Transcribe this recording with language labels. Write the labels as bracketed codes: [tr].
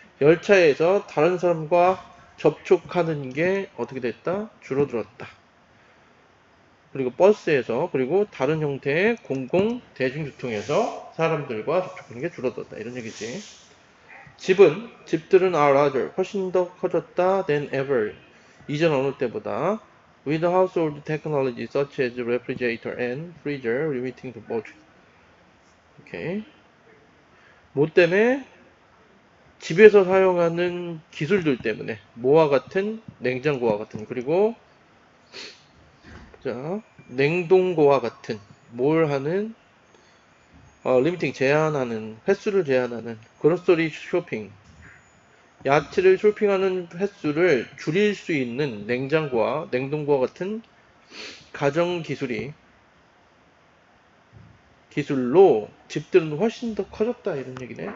[ko] 열차에서 다른 사람과 접촉하는 게 어떻게 됐다? 줄어들었다. 그리고 버스에서, 그리고 다른 형태의 공공 대중교통에서 사람들과 접촉하는 게 줄어들었다. 이런 얘기지. 집들은 [en] are larger, [ko] 훨씬 더 커졌다 [en] than ever. [ko] 이전 어느 때보다. [en] With household technology such as refrigerator and freezer limiting the budget. [ko] 오케이. 뭐 때문에? 집에서 사용하는 기술들 때문에 뭐와 같은 냉장고와 같은 그리고 자 냉동고와 같은 뭘 하는 리미팅 제한하는 횟수를 제한하는 그로서리 쇼핑 야채를 쇼핑하는 횟수를 줄일 수 있는 냉장고와 냉동고와 같은 가정 기술로 집들은 훨씬 더 커졌다 이런 얘기네.